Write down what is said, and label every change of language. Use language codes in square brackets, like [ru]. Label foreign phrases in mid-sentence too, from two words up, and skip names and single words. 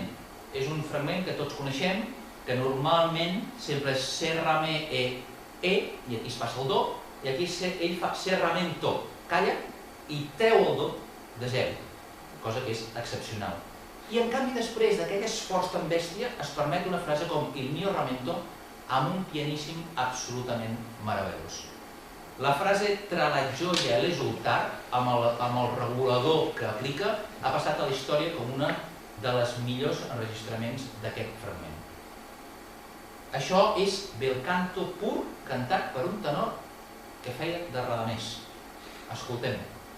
[ca] És un fragment que tots coneixem, que normalment sempre és se, ra, me, e, i aquí es passa el do, i aquí ell fa se, ra, me, to, calla i treu el do de zero, cosa que és excepcional. I en canvi després d'aquell esforç tan bèstia es permet una frase com [it] il mio ramento [ca] amb un pianíssim absolutament meravellós. La frase [it] tra la gioia e l'esultar, [ca] amb el regulador que aplica, ha passat a la història com una de les millors enregistraments d'aquest fragment. Això és bel canto pur cantat per un tenor que feia de Radamés. Escoltem-ho.